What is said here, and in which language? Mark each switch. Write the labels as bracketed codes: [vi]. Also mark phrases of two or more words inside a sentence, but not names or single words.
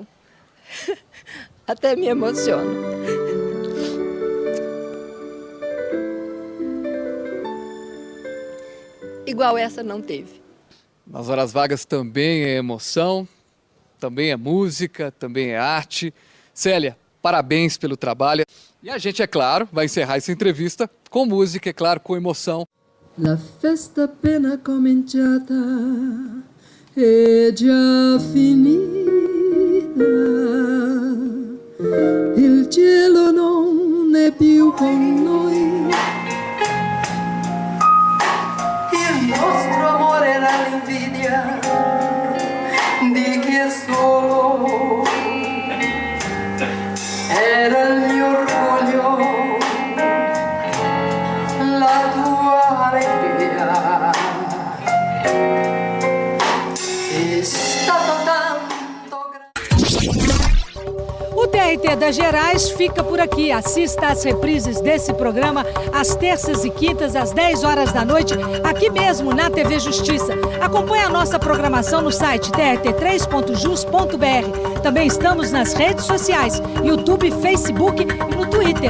[pt] Até me emociono. Igual essa não teve. Nas horas vagas também é emoção, também é música, também é arte. Célia, parabéns pelo trabalho. E a gente, é claro, vai encerrar essa entrevista com música, é claro, com emoção. [it] La festa appena cominciata è già finita. Il cielo non è più con noi. Il nostro amore era l'invidia di chi è solo. Era il mio orgoglio, la tua alegria. È stato tanto grande. [pt] O TRT das Gerais fica por aqui. Assista às reprises desse programa às terças e quintas, às 10 horas da noite, aqui mesmo na TV Justiça. Acompanhe a nossa programação no site trt3.jus.br. Também estamos nas redes sociais, YouTube, Facebook e no Twitter.